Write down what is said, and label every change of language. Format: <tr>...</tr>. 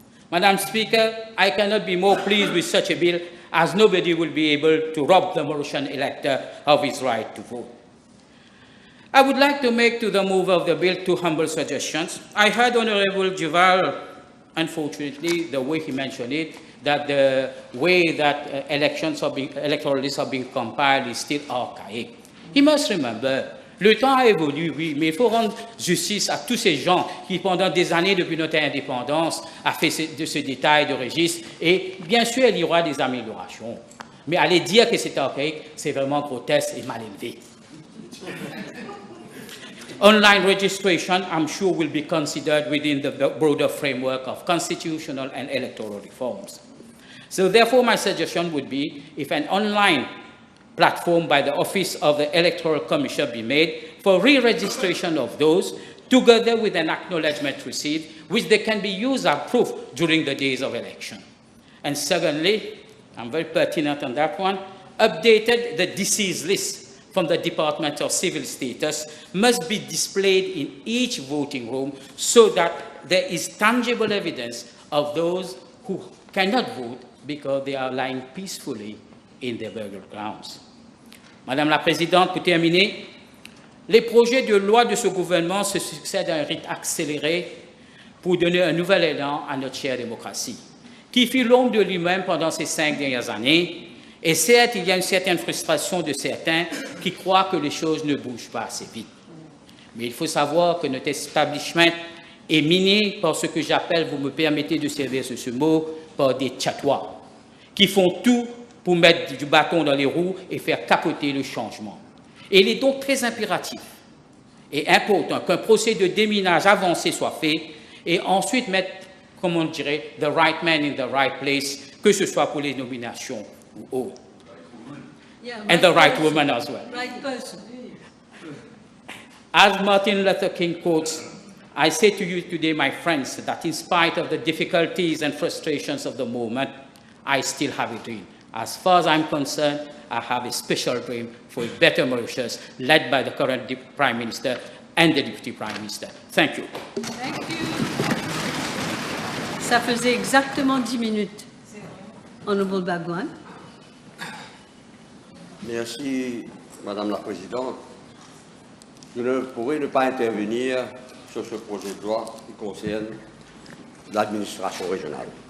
<en>Madam Speaker, I cannot be more pleased with such a bill, as nobody will be able to rob the Mauritian elector of his right to vote. I would like to make to the mover of the bill two humble suggestions. I heard Honorable Duval, unfortunately, the way he mentioned it, that the way that electoral lists are being compiled is still archaic. He must remember,</en> <fr>le temps a évolué, oui, mais il faut rendre justice à tous ces gens qui, pendant des années depuis notre indépendance, ont fait de ce détail de registre. Et bien sûr, il y aura des améliorations. Mais aller dire que c'est archaïque, c'est vraiment grotesque et mal élevé.</fr> <en>Online registration, I'm sure, will be considered within the broader framework of constitutional and electoral reforms. So therefore, my suggestion would be if an online platform by the Office of the Electoral Commission be made for re-registration of those, together with an acknowledgement receipt, which they can be used as proof during the days of election. And secondly, I'm very pertinent on that one, updated the deceased list from the Department of Civil Status must be displayed in each voting room so that there is tangible evidence of those who cannot vote because they are lying peacefully in their burial grounds.</en> <fr>Madame la Présidente, pour terminer, les projets de loi de ce gouvernement se succèdent à un rythme accéléré pour donner un nouvel élan à notre chère démocratie, qui fit l'ombre de lui-même pendant ces 5 dernières années. Et certes, il y a une certaine frustration de certains qui croient que les choses ne bougent pas assez vite. Mais il faut savoir que notre establishment est miné par ce que j'appelle, vous me permettez de servir ce mot, par des tchatois, qui font tout pour mettre du bâton dans les roues et faire capoter le changement. Et il est donc très impératif et important qu'un procès de déminage avancé soit fait et ensuite mettre, comme on dirait,</fr> <en>the right man in the right place,</en> <fr>que ce soit pour les nominations ou autres.</fr> <en>Yeah, And the right woman as well. Right person. As Martin Luther King quotes, I say to you today, my friends, that in spite of the difficulties and frustrations of the moment, I still have a dream. As far as I'm concerned, I have a special dream for a better Mauritius, led by the current Prime Minister and the Deputy Prime Minister. Thank you. Thank you.</en> <fr>Ça faisait exactement 10 minutes. Honorable Bagwan. Merci, Madame la Présidente. Je ne pourrai ne pas intervenir sur ce projet de loi qui concerne l'administration régionale.</fr>